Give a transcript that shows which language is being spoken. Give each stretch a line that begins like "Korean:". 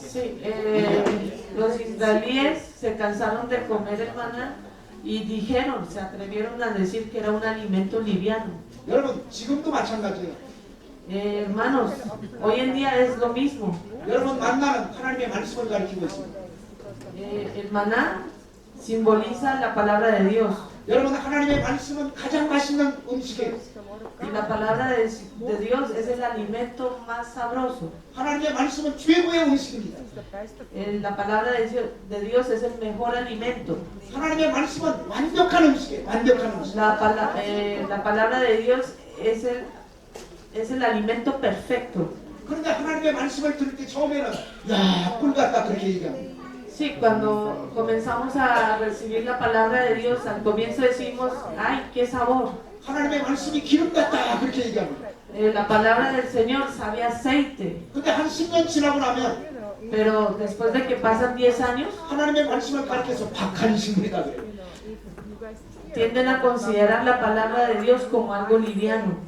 Spanish: Sí, los israelíes se cansaron de comer el maná y dijeron, se atrevieron a decir que era un alimento liviano.
Korean: 여러분 지금도 마찬가지예요.
Spanish: Hermanos, hoy en día es lo mismo.
Korean: 여러분 만나는 하나님의 말씀을 가리키고 있습니다.
Spanish: El maná simboliza la palabra de Dios.
Korean: 여러분 하나님의 말씀은 가장 맛있는 음식이에요.
Spanish: Y la palabra de Dios es el alimento más sabroso.
Korean: 하나님의 말씀은 최고의 음식입니다.
Spanish: La palabra de Dios es el mejor alimento.
Korean: 하나님의 말씀은 완벽한 음식이에요. 완벽한 음식.
Spanish: La palabra de Dios es el alimento perfecto.
Korean: 그런데 하나님의 말씀을 들을 때 처음에는 야, 꿀 같다 그렇게 얘기합니다.
Spanish: Sí, cuando comenzamos a recibir la palabra de Dios, al comienzo decimos, ¡ay, qué sabor!
Korean: 하나님의 말씀이 기름 같다 그렇게 얘기합니다.
Spanish: La palabra del Señor sabe a aceite.
Korean: 근데 한 10년 지나고 나면
Spanish: Pero después de que pasan 10 años,
Korean: 하나님의 말씀을 가르쳐서 박한 식물이다 그래요.
Spanish: tienden a considerar la palabra de Dios como algo liviano.